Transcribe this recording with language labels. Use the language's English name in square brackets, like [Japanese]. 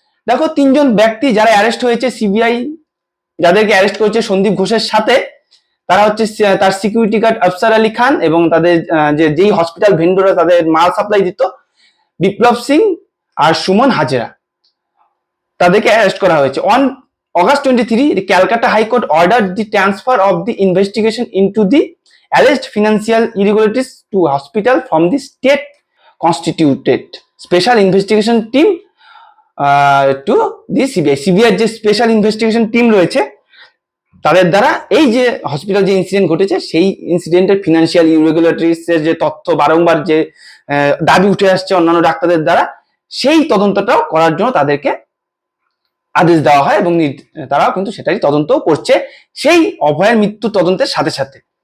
[Bangla] দেখো 3 জন ব্যক্তি যারা অ্যারেস্ট হয়েছে, সিবিআই যাদেরকে অ্যারেস্ট করেছে সন্দীপ ঘোষের সাথে, তারা হচ্ছে তার সিকিউরিটি গার্ড আফসার আলী খান এবং তাদের যেই হসপিটাল ভেন্ডররা তাদের মাল সাপ্লাই দিত বিপ্লব সিং আর সুমন হাজরা, তাদেরকে অ্যারেস্ট করা হয়েছে। [English] অন August 23, the Calcutta High Court ordered the transfer of the investigation into the alleged financial irregularities to hospital from the state constituted special investigation team to the CBI. [Bangla] CBI যে special investigation team রয়েছে তাদের দ্বারা এই যে hospital যে incident ঘটেছে সেই ইনসিডেন্টের financial irregularities এর যে তথ্য বারংবার যে দাবি উঠে আসছে অন্যান্য ডাক্তারদের দ্বারা, সেই তদন্তটাও করার জন্য তাদেরকে আদেশ দেওয়া হয় এবং তারাও কিন্তু সেটাই তদন্ত করছে সেই অভয়ের মৃত্যু তদন্তের সাথে সাথে।